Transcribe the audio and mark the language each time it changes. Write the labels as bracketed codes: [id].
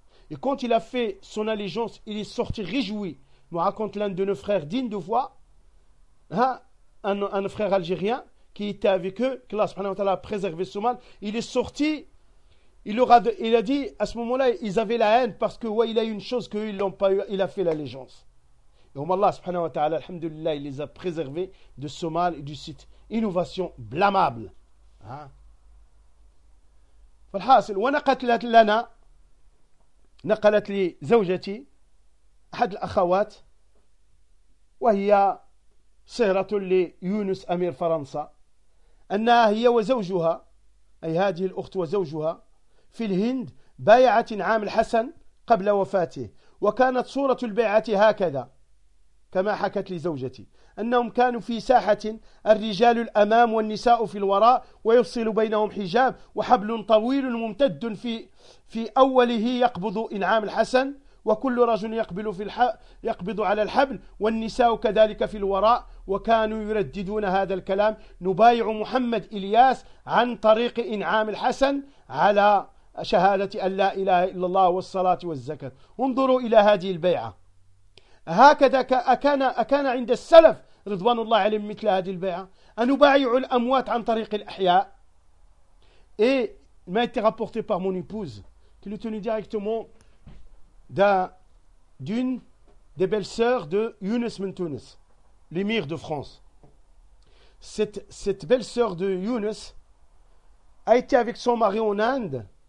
[fr] Et quand il a fait son allégeance, il est sorti réjoui. Me raconte l'un de nos frères digne de voix, un frère algérien qui était avec eux, que Allah subhanahu wa ta'ala a préservé son mal, il est sorti. Il a dit, à ce moment-là, ils avaient la haine parce que, ouais, il a eu une chose qu'eux, ils l'ont pas eu, il a fait l'allégeance. Et comme Allah, subhanahu wa ta'ala, alhamdulillah, il les a préservés de ce mal et du site innovation blâmable. [ar] Falhasil, wa naqatlat lana, naqalat li zawjati, had l'akhawat, wa hiya sihratul li Yunus Amir Faransa, anna hiya wa zawjuha, ay hadhi l'ukht wa zawjuha, في الهند بايعت عام الحسن قبل وفاته، وكانت صورة البيعة هكذا كما حكت لزوجتي، أنهم كانوا في ساحة الرجال الأمام والنساء في الوراء، ويفصل بينهم حجاب وحبل طويل ممتد في أوله يقبض إنعام الحسن، وكل رجل يقبض على الحبل، والنساء كذلك في الوراء، وكانوا يرددون هذا الكلام: نبايع محمد إلياس عن طريق إنعام الحسن على شهادة أن لا إله إلا الله والصلاة والزكاة. انظروا إلى هذه البيعة، هكذا أكان عند السلف رضوان الله عليهم مثل هذه البيعة، أن أبايع الأموات عن طريق الأحياء. [fr] Et il m'a été rapporté par mon épouse qui l'a tenu directement d'une des belles sœurs de Younes Ben Tounes, l'émir de France. Cette belle sœur de Younes a été avec son mari en Inde.